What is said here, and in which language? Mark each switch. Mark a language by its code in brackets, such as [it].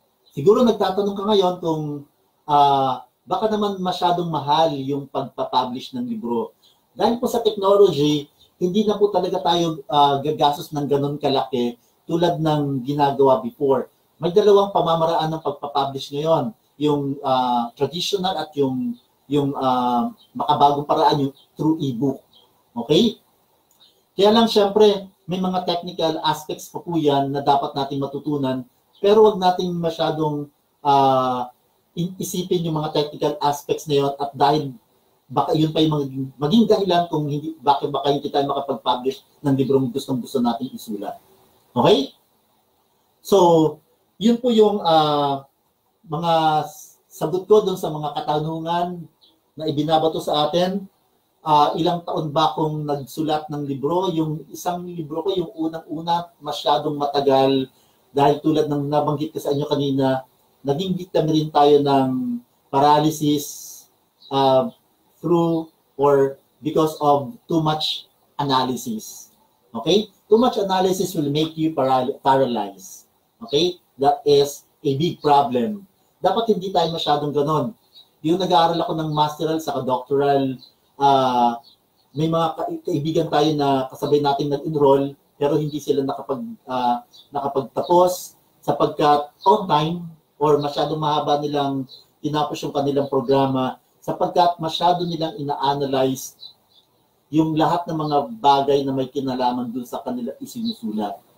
[tl] Siguro nagtatanong ka ngayon kung baka naman masyadong mahal yung pagpapublish ng libro. Dahil po sa technology, hindi na po talaga tayo gagastos ng ganun kalaki tulad ng ginagawa before. May dalawang pamamaraan ng pagpapublish ngayon. Yung traditional at yung makabagong paraan, yung through ebook. Okay? Kaya lang syempre, may mga technical aspects pa po yan na dapat nating matutunan, pero wag nating masyadong isipin yung mga technical aspects na yun at dahil baka yun pa yung maging dahilan kung hindi, baka hindi tayo makapag-publish ng librong gustong-gusto nating isulat. Okay? So, yun po yung mga sagot ko dun sa mga katanungan na ibinabato sa atin. Ilang taon ba akong nagsulat ng libro? Yung isang libro ko, yung unang-una, masyadong matagal dahil tulad ng nabanggit ko sa inyo kanina, naging victim rin tayo ng [en] paralysis through or because of too much analysis. [tl] Okay? [en] Too much analysis will make you paralyzed. Okay? That is a big problem. [tl] Dapat hindi tayo masyadong ganon. Yung nag-aaral ako ng masteral sa doctoral, may mga kaibigan tayo na kasabay nating nag-enroll pero hindi sila nakapagtapos sapagkat on time or masyadong mahaba nilang tinapos yung kanilang programa sapagkat masyado nilang ina-analyze yung lahat ng mga bagay na may kinalaman dun sa kanila isinusulat.